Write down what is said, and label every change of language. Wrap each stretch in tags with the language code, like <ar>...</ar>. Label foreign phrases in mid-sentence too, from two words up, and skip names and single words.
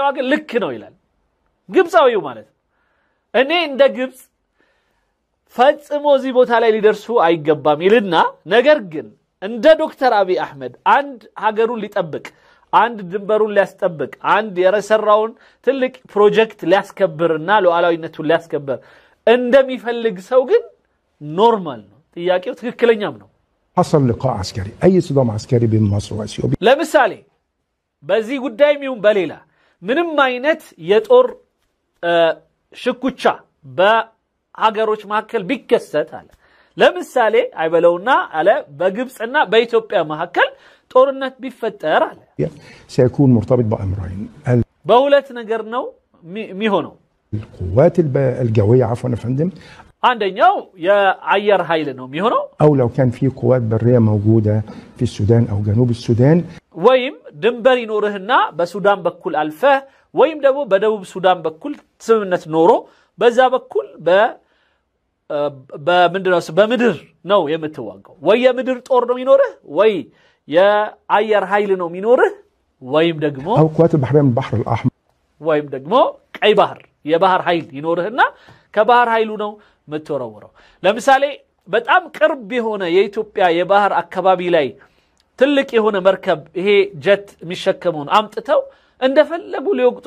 <am>ግን ልክ ነው ይላል ግብጻዊው ማለት እኔ እንደ ግብጽ ፈጽሞ እዚህ ቦታ ላይ ሊደርሱ አይገባም ይልና ነገር ግን እንደ ዶክተር አቢ አህመድ አንድ ሀገሩን ሊጠብቅ አንድ ድንበሩን ሊያስጠብቅ አንድ የረሰራውን ትልቅ ፕሮጀክት ሊያስከብርና ሉዓላዊነቱን ሊያስከብር እንደሚፈልግ ሰው ግን ኖርማል ነው ጥያቄው ትክክለኛም ነው</am> <ar>حصل لقاء عسكري اي صدام عسكري بين مصر واثيوبيا</ar> <am>ለምሳሌ በዚህ ጉዳይ ሚውን በሌላ ምንም አይነት የጦር ሽኩቻ በሀገሮች መካከል ቢከሰት አለ ለምሳሌ አይበለውና አለ በግብጽና በኢትዮጵያ መካከል ጦርነት ቢፈጠር አለ</am> <ar>سيكون مرتبط بأمرين</ar> <am>በሁለት ነገር ነው የሚሆነው</am> <ar>القوات الجوية عفوا يا فندم</ar> <am>አንደኛው የአየር ኃይል ነው የሚሆነው</am> <ar>أو لو كان في قوات برية موجودة في السودان أو جنوب السودان</ar> <am>ወይም ድንበር ይኖርህና በሱዳን በኩል አልፈህ ወይም ደግሞ በደቡብ ሱዳን በኩል ስምምነት ኖሮ በዛ በኩል በምንድነው በምድር ነው የምትዋጋው ወይ የምድር ጦር ነው የሚኖርህ ወይ የአየር ኃይል ነው የሚኖርህ ወይም ደግሞ</am> <ar>أو قوات البحرية من البحر الأحمر</ar> <am>ወይም ደግሞ ቀይ ባህር የባህር ኃይል ይኖርህና ከባህር ኃይሉ ነው የምትወረወረው ለምሳሌ በጣም ቅርብ የሆነ የኢትዮጵያ የባህር አካባቢ ላይ ትልቅ የሆነ መርከብ ይሄ ጀት የሚሸከመውን አምጥተው እንደፈለጉ ሊወቅጡን</am>